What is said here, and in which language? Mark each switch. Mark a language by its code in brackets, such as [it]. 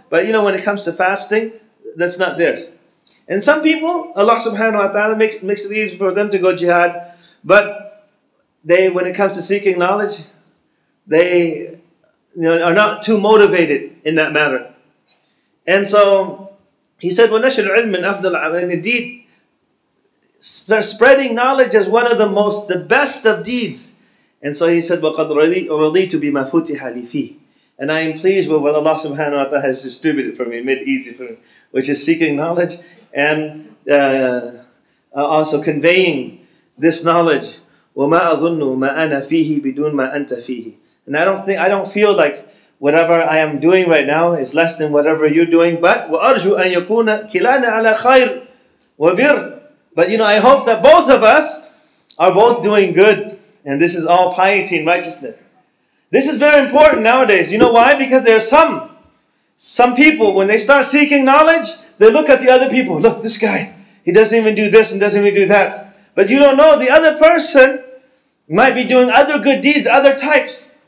[en] But when it comes to fasting, that's not theirs. And some people, Allah subhanahu wa ta'ala makes it easy for them to go jihad. But when it comes to seeking knowledge, they are not too motivated in that matter. And so he said, [ar] وَنَشْرُ الْعِلْمِ مِنْ أَفْضَلِ الْعَمَلِ. [en] And indeed, spreading knowledge is one of the best of deeds. And so he said, [ar] وَقَدْ رَضِيتُ بِمَا فُتِحَ لِي فِيهِ. [en] And I am pleased with what Allah subhanahu wa ta'ala has distributed for me, made it easy for me, which is seeking knowledge and also conveying this knowledge. [ar] وَمَا أَظُنُّ مَا أَنَا فِيهِ بِدُونَ مَا أَنْتَ فِيهِ. [en] And I don't feel like whatever I am doing right now is less than whatever you're doing. [ar] But وَأَرْجُو أَن يَكُونَ كِلَانَ عَلَى خَيْرٍ وَبِرٍ. [en] But I hope that both of us are both doing good. And this is all piety and righteousness. This is very important nowadays. You know why? Because there are some people, when they start seeking knowledge, they look at the other people. Look, this guy, he doesn't even do this and doesn't even do that. But you don't know, the other person might be doing other good deeds, other types.